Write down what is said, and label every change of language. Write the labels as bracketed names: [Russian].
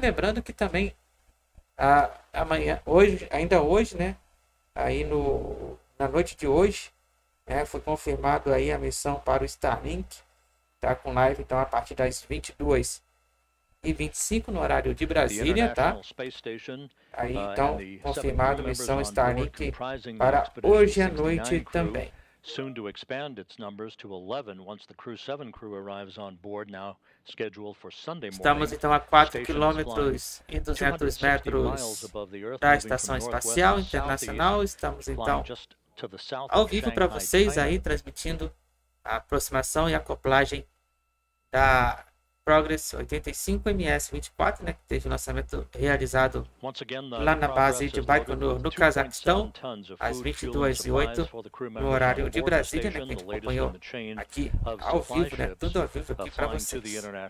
[Portuguese] lembrando que também amanhã, ainda hoje, né, aí na noite de hoje, né, foi confirmado aí a missão para o Starlink, tá com live então a partir das 22h25 no horário de Brasília, tá? Aí então confirmado missão Starlink para hoje à noite também. [English] Soon to expand its numbers to 11 once the Crew 7 crew arrives on board, now scheduled for Sunday morning. [Portuguese] Estamos então a 4 km e 200 metros da Estação Espacial Internacional. Estamos então ao vivo para vocês aí, transmitindo a aproximação e acoplagem da Progress 85 MS-24, né, que teve o lançamento realizado lá na base de Baikonur, no Cazaquistão, às 22h08, no horário de Brasília, né, que a gente acompanhou aqui ao vivo, né, tudo ao vivo aqui para vocês.